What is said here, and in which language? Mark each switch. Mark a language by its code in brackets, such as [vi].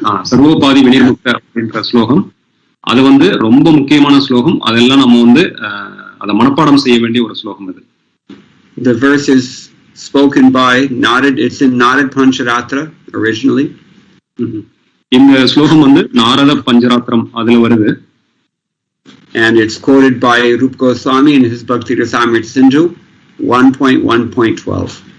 [ta] சர்வோபாதி விநிர்முக்த அப்படின்ற ஸ்லோகம் அது ரொம்ப முக்கியமான ஸ்லோகம். அதெல்லாம் நம்ம அதை மனப்பாடம் செய்ய வேண்டிய ஒரு ஸ்லோகம் அது. [en] The verse is spoken by Narad. It's in Narad Pancharatra originally. [ta] இந்த ஸ்லோகம் நாரத பஞ்சராத்திரம் அதுல வருது. [en] And it's quoted by Rupa Goswami in his Bhakti Rasamrita Sindhu 1.1.12.